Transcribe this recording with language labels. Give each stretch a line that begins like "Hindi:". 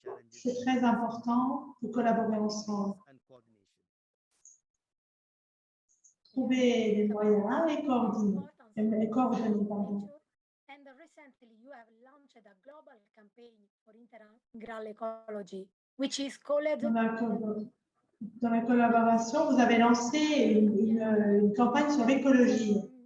French: C'est très important de collaborer ensemble. Trouver des moyens et coordonner. Pardon.
English: And recently you have launched a global campaign for integral ecology, which is called
French: Dans la collaboration, vous avez lancé une campagne sur l'écologie.